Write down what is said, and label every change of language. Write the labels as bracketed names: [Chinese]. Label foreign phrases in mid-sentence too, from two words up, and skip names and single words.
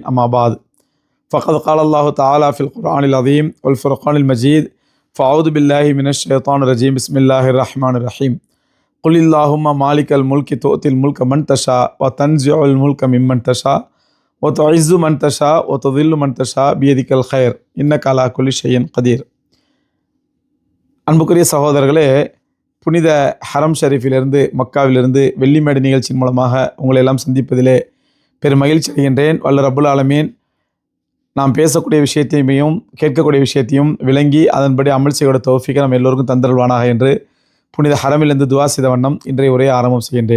[Arabic] أما بعد، فقد قال الله تعالى في القرآن العظيم والفرقان المجيد: فأعوذ بالله من الشيطان الرجيم. بسم الله الرحمن الرحيم. قل اللهم مالك الملك تؤتي الملك من تشاء وتنزع الملك ممن تشاء وتعز من تشاء وتذل من تشاء بيدك الخير إنك على كل شيء قدير. [Tamil] அன்புக்குரிய சகோதரர்களே, புனித [Arabic] حرم شريف [Tamil] மக்காவிலிருந்து வெள்ளிமேடு நிகழ்ச்சியின் மூலமாக உங்களை எல்லாம் சந்திப்பதிலே பெரும் மகிழ்ச்சி அடைகின்றேன். வல்ல [Arabic] رب العالمين [Tamil] நாம் பேசக்கூடிய விஷயத்தையும் கேட்கக்கூடிய விஷயத்தையும் விளங்கி அதன்படி அமல் செய்யோட தௌஃபீக்கை நம்ம எல்லோருக்கும் தந்தருள்வானாக என்று புனித ஹரமிலிருந்து துவா செய்த வண்ணம் இன்றைய உரையை ஆரம்பம் செய்கின்றேன்.